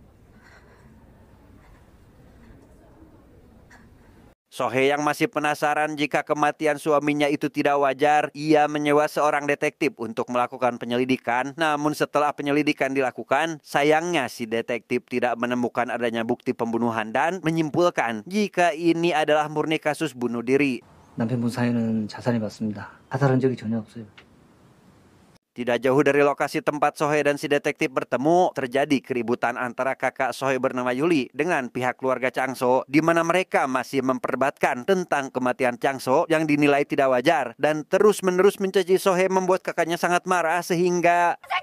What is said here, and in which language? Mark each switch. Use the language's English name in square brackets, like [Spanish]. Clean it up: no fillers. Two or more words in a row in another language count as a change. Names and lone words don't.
[Indonesian] Sohe yang masih penasaran jika kematian suaminya itu tidak wajar, ia menyewa seorang detektif untuk melakukan penyelidikan. Namun setelah penyelidikan dilakukan, sayangnya si detektif tidak menemukan adanya bukti pembunuhan dan menyimpulkan jika ini adalah murni kasus bunuh diri. [Korean] 남편분 사연은 자살이 맞습니다. 자살한 적이 전혀 없어요. [Indonesian] Tidak jauh dari lokasi tempat Sohe dan si detektif bertemu, terjadi keributan antara kakak Sohe bernama Yuli dengan pihak keluarga Changso, di mana mereka masih memperdebatkan tentang kematian Changso yang dinilai tidak wajar dan terus-menerus mencaci Sohe membuat kakaknya sangat marah sehingga